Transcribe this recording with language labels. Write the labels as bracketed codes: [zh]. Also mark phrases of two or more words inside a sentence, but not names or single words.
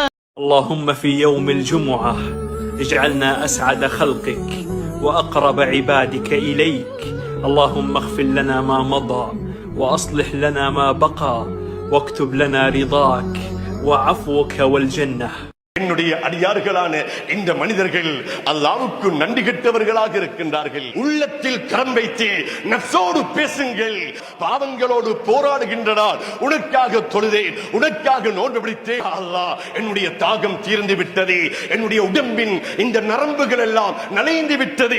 [ar] اللهم في يوم الجمعة اجعلنا أسعد خلقك وأقرب عبادك إليك. اللهم اغفر لنا ما مضى وأصلح لنا ما بقى واكتب لنا رضاك وعفوك والجنة. [ta] என்னுடைய அடியார்களான இந்த மனிதர்கள் அல்லாஹ்வுக்கு நன்றி கெட்டவர்களாக இருக்கின்றார்கள். உள்ளத்தில் கரம் வைத்து நஃப்ஸோடு பேசுங்கள். பாவங்களோடு போராடுகின்றனர். உனக்காக தொழுதேன், உனக்காக நோன்பு பிடித்தேன். அல்லாஹ், என்னுடைய தாகம் தீர்ந்து விட்டது, என்னுடைய உடம்பின் இந்த நரம்புகள் எல்லாம் நனைந்து விட்டது.